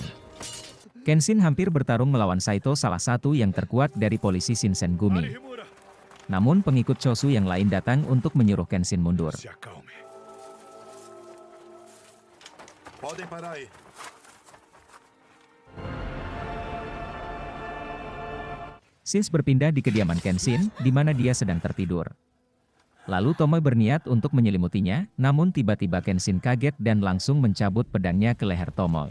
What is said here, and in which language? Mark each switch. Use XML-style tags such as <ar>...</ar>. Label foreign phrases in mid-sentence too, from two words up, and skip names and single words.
<id>Kenshin hampir bertarung melawan Saito, salah satu yang terkuat dari polisi Shinsengumi. Namun pengikut Chosu yang lain datang untuk menyuruh Kenshin mundur.</id> <pt>Se acalme. Podem parar aí.</pt> <id>Shins berpindah di kediaman Kenshin, di mana dia sedang tertidur. Lalu Tomoe berniat untuk menyelimutinya, namun tiba-tiba Kenshin kaget dan langsung mencabut pedangnya ke leher Tomoe.</id>